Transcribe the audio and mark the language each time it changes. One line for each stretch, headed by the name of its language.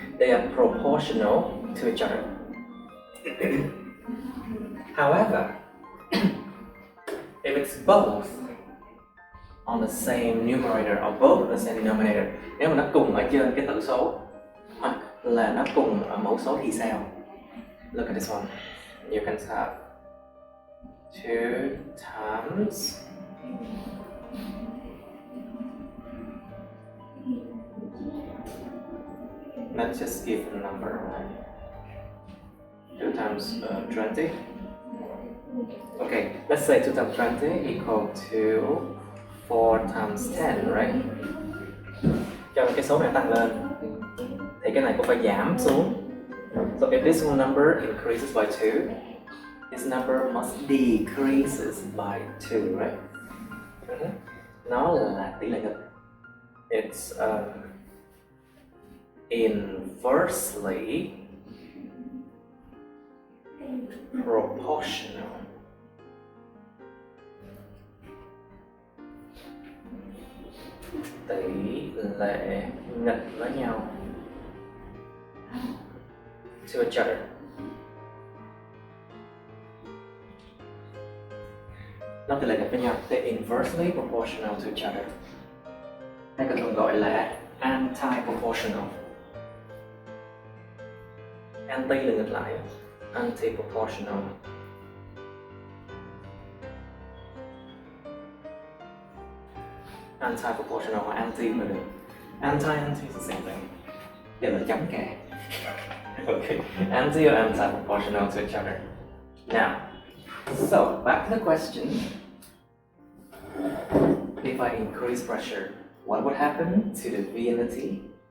English: They are proportional to each other. However, if it's both on the same numerator or both on the same denominator,
Vietnamese: nếu mà nó cùng ở trên cái tử số hoặc là nó cùng ở mẫu số thì sao?
English: Look at this one. You can have 2 times let's just give a number, right? 2 times 20. Okay, let's say 2 times 20 equal to 4 times 10, right?
Vietnamese: Cho cái số này tăng lên thì cái này cũng phải giảm xuống.
English: So if this number increases by 2, this number must decreases by 2, right?
Vietnamese: Nó là tỷ lệ nghịch.
English: It's inversely proportional.
Vietnamese: Tỷ lệ nghịch với nhau.
English: To each other.
Vietnamese: Nó tỷ lệ nghịch với nhau.
English: They're inversely proportional to each other.
Vietnamese: Hay còn thường gọi là anti-proportional. Anti là ngược lại. Anti-proportional. Anti-proportional hoặc anti mà được.
English: Anti is the same thing.
Vietnamese: Đều là chấm cả.
English: Okay, anti or anti-proportional to each other. Now, so back to the question. If I increase pressure, what would happen to the V and the T?